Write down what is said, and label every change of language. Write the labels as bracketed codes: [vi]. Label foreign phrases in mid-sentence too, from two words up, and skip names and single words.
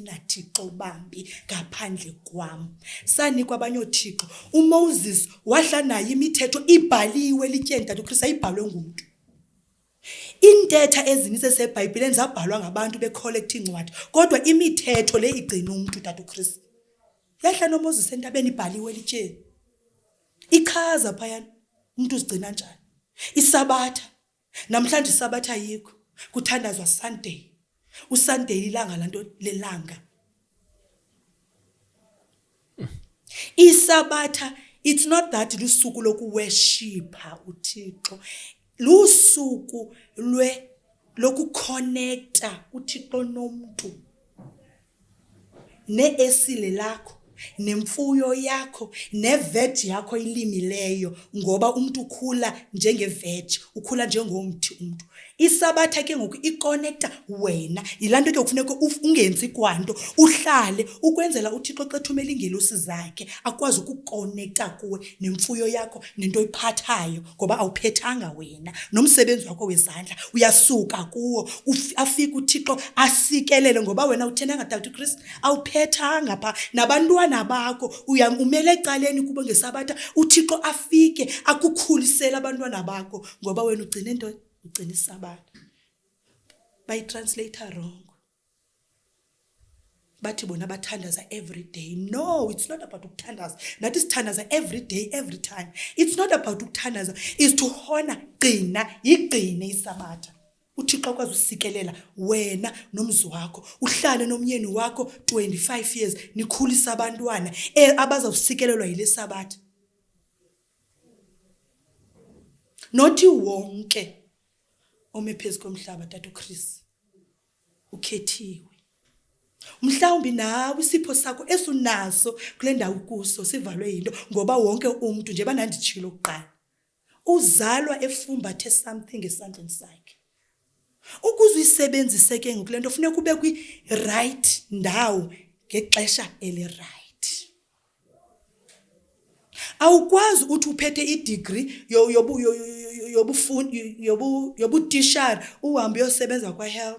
[xh] naThixo bambi ngaphandle kwam sanikwa abanye uThixo uMoses wahla nayo imithetho ibhaliwe lityeni tatu Kristu ayibhalwe ngumuntu intetha ezininzi eseBhayibhelini zabhalwa ngabantu becollect incwadi kodwa imithetho le igcina umuntu tatu Kristu yahla noMoses entabeni ibhaliwe lityeni ichaza phayana umuntu uzigcina njani isabatha namhlanje isabatha yikho kuthandazwa Sunday. USunday ilanga lanto lelanga. Isabatha, [en] it's not that [xh] lusuku lokuworshipa uThixo. Lusuku lokuconnecta uThixo nomuntu. Esile lakho, nemfuyo yakho, veg yakho ilimileyo, ngoba umuntu ukhula njengeveg, ukhula njengomthi umuntu. Isabatha ke ngoku iconnecta wena, ilanto ke kufuneka ungenzi kwanto, uhlale ukwenzela uThixo xa ethumela ingelosi zakhe akwazi ukuconnecta kuwe nemfuyo yakho nento oyiphathayo, ngoba awuphethanga wena, nomsebenzi wakho wezandla uyasuka kuwo, afike uThixo asikelele, ngoba wena uthenanga Dr. Chris awuphethanga pha, nabantwana bakho umele ecaleni kubo ngesabatha uThixo afike akukhulisele abantwana bakho, ngoba wena ugcine into ugcina isabatha. Bayitranslate wrong. Bathi bona bathandaza [en] every day. No, it's not about ukuthandaza. That is thandaza every day, every time. It's not about ukuthandaza. It's to honor [xh] qina, yiqine isabatha. uThixo akwazi usikelela wena nomzi wakho, uhlale nomyeni wakho 25 years, nikhulisa abantwana abazawusikelelwa yile sabatha. Nothi wonke omephezu komhlaba Dr. Chris ukhethiwe. Mhlawumbi nawe isipho sakho esunaso kule ndawo kuso sivalwe yinto, ngoba wonke umuntu nje bananditshilo kuqala uzalwa efumbathe something esandleni sakhe. Ukuze uyisebenzise ke ngoku lento kufuneka ube kwi right ndawo ngexesha eli-right. Awukwazi uthi uphethe i-degree yobutishara uhambe uyosebenza kwa-health.